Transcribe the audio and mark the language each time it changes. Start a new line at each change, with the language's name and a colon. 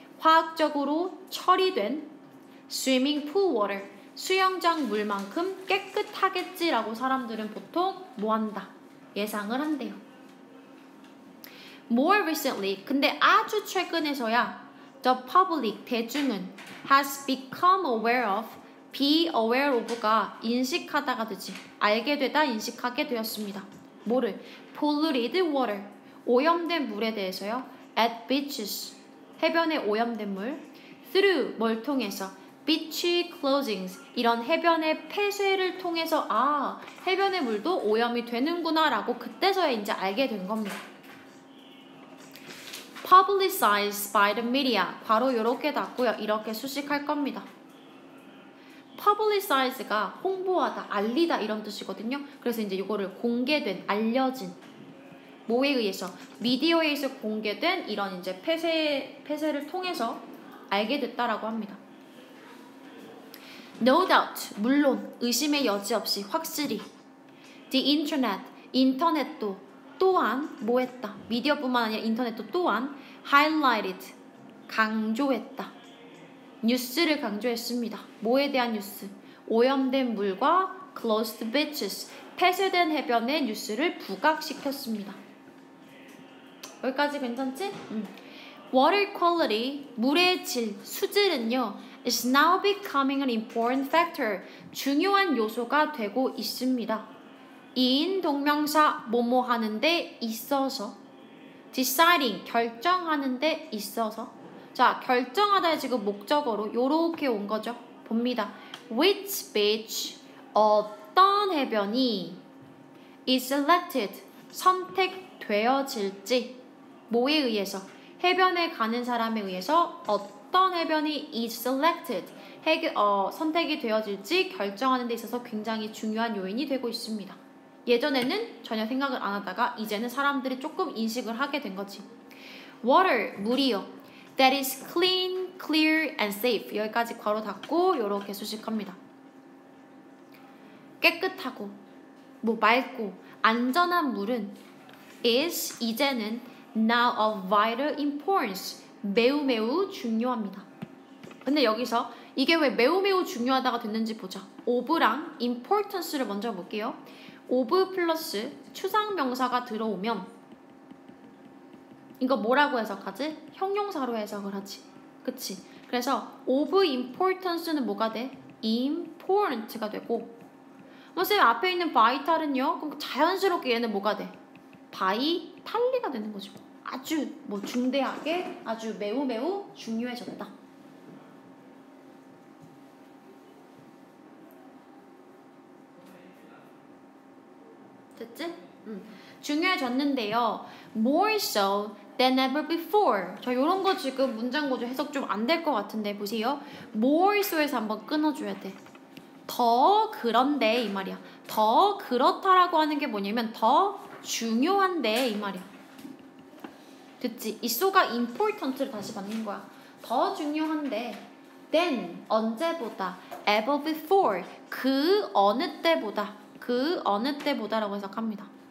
Korean: 화학적으로 처리된
English: swimming pool water.
Korean: 수영장 물만큼 깨끗하겠지라고 사람들은 보통 뭐한다? 예상을 한대요.
English: More recently,
Korean: 근데 아주 최근에서야
English: the public,
Korean: 대중은
English: has become aware of, be aware of
Korean: 가 인식하다가 되지, 알게 되다, 인식하게 되었습니다. 뭐를?
English: polluted water,
Korean: 오염된 물에 대해서요.
English: at beaches,
Korean: 해변에 오염된 물. through, 뭘 통해서?
English: beach closings,
Korean: 이런 해변의 폐쇄를 통해서 아, 해변의 물도 오염이 되는구나 라고 그때서야 이제 알게 된 겁니다. publicized by the media, 바로 이렇게 닫고요. 이렇게 수식할 겁니다. publicize가 홍보하다, 알리다 이런 뜻이거든요. 그래서 이제 이거를 공개된, 알려진, 뭐에 의해서? 미디어에 의해서 공개된 이런 이제 폐쇄를 통해서 알게 됐다라고 합니다.
English: No doubt,
Korean: 물론, 의심의 여지 없이, 확실히.
English: The internet,
Korean: 인터넷도 또한 뭐 했다? 미디어뿐만 아니라 인터넷도 또한
English: highlighted,
Korean: 강조했다. 뉴스를 강조했습니다. 뭐에 대한 뉴스? 오염된 물과
English: closed beaches,
Korean: 폐쇄된 해변의 뉴스를 부각시켰습니다. 여기까지 괜찮지?
English: Water quality,
Korean: 물의 질, 수질은요,
English: is now becoming an important factor,
Korean: 중요한 요소가 되고 있습니다. 인 동명사 뭐뭐 하는데 있어서, deciding, 결정하는 데 있어서. 자, 결정하다의 지금 목적어로 요렇게 온 거죠. 봅니다.
English: Which beach,
Korean: 어떤 해변이
English: is selected,
Korean: 선택되어질지. 뭐에 의해서? 해변에 가는 사람에 의해서 어떤 해변이
English: is selected,
Korean: 선택이 되어질지 결정하는 데 있어서 굉장히 중요한 요인이 되고 있습니다. 예전에는 전혀 생각을 안 하다가 이제는 사람들이 조금 인식을 하게 된 거지.
English: Water,
Korean: 물이요.
English: That is clean, clear and safe.
Korean: 여기까지 괄호 닫고 이렇게 수식합니다. 깨끗하고 뭐 맑고 안전한 물은 is, 이제는
English: now of vital importance,
Korean: 매우 중요합니다. 근데 여기서 이게 왜 매우 중요하다가 됐는지 보자. of랑 importance를 먼저 볼게요. of 플러스 추상명사가 들어오면 이거 뭐라고 해석하지? 형용사로 해석을 하지. 그치? 그래서 of importance는 뭐가 돼? important가 되고, 선생님 앞에 있는 vital은요? 그럼 자연스럽게 얘는 뭐가 돼? vitally가 되는 거죠. 아주 뭐 중대하게, 아주 매우 중요해졌다. 됐지? 중요해졌는데요.
English: More so than ever before.
Korean: 자, 요런 거 지금 문장 구조 해석 좀 안 될 것 같은데 보세요. More so에서 한번 끊어줘야 돼. 더 그런데 이 말이야. 더 그렇다라고 하는 게 뭐냐면 더 중요한데 이 말이야. 듣지? 이 so가 important를 다시 받는 거야. 더 중요한데 than, 언제보다,
English: ever before,
Korean: 그 어느 때보다라고 해석합니다.